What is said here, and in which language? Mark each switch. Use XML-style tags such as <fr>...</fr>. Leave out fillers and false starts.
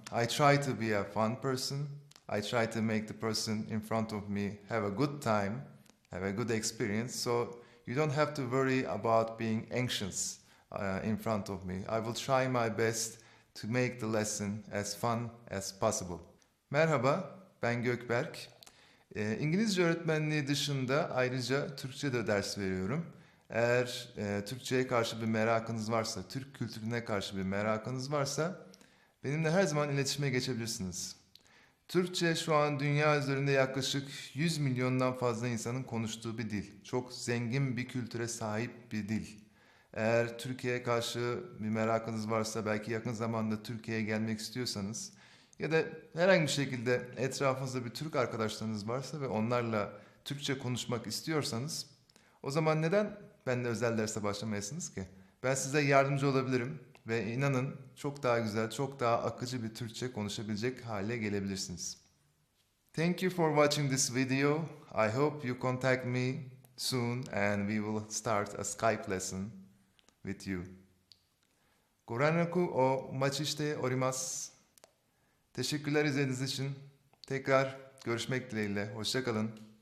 <en>I try to be a fun person. I try to make the person in front of me have a good time, have a good experience, so you don't have to worry about being anxious in front of me. I will try my best to make the lesson as fun as possible.</en> <tr>Merhaba, ben Gökberk. İngilizce öğretmenliği dışında ayrıca Türkçe de ders veriyorum. Eğer Türkçe'ye karşı bir merakınız varsa, Türk kültürüne karşı bir merakınız varsa benimle her zaman iletişime geçebilirsiniz. Türkçe şu an dünya üzerinde yaklaşık 100 milyondan fazla insanın konuştuğu bir dil. Çok zengin bir kültüre sahip bir dil. Eğer Türkiye'ye karşı bir merakınız varsa, belki yakın zamanda Türkiye'ye gelmek istiyorsanız ya da herhangi bir şekilde etrafınızda bir Türk arkadaşlarınız varsa ve onlarla Türkçe konuşmak istiyorsanız, o zaman neden benimle özel derse başlamayasınız ki? Ben size yardımcı olabilirim ve inanın çok daha güzel, çok daha akıcı bir Türkçe konuşabilecek hale gelebilirsiniz.</tr> <en>Thank you for watching this video. I hope you contact me soon and we will start a Skype lesson with you.</en> <ja>Goranraku o machiste orimasu.</ja> <tr>Teşekkürler izlediğiniz için. Tekrar görüşmek dileğiyle. Hoşça kalın.</tr>